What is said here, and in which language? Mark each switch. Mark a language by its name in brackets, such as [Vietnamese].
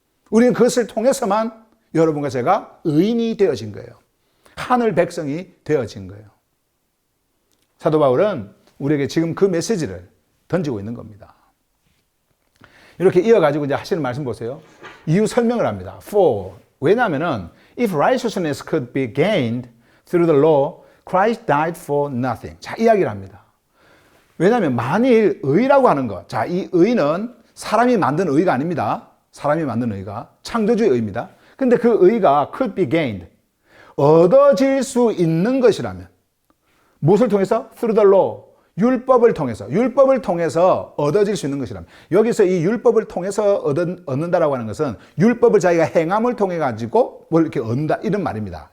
[Korean] 우리는 그것을 통해서만 여러분과 제가 의인이 되어진 거예요. 하늘 백성이 되어진 거예요. 사도 바울은 우리에게 지금 그 메시지를 던지고 있는 겁니다. 이렇게 이어가지고 이제 하시는 말씀 보세요. 이유 설명을 합니다. [English] For, [Korean] 왜냐하면은 [English] if righteousness could be gained through the law, Christ died for nothing. [Korean] 자, 이야기를 합니다. 왜냐하면 만일 의라고 하는 것, 자, 이 의는 사람이 만든 의가 아닙니다. 사람이 만든 의가 창조주의 의입니다. 근데 그 의가 [English] could be gained, [Korean] 얻어질 수 있는 것이라면 무엇을 통해서? [English] Through the law, [Korean] 율법을 통해서 얻어질 수 있는 것이라면 여기서 이 율법을 통해서 얻는다라고 하는 것은 율법을 자기가 행함을 통해 가지고 뭘 이렇게 얻는다 이런 말입니다.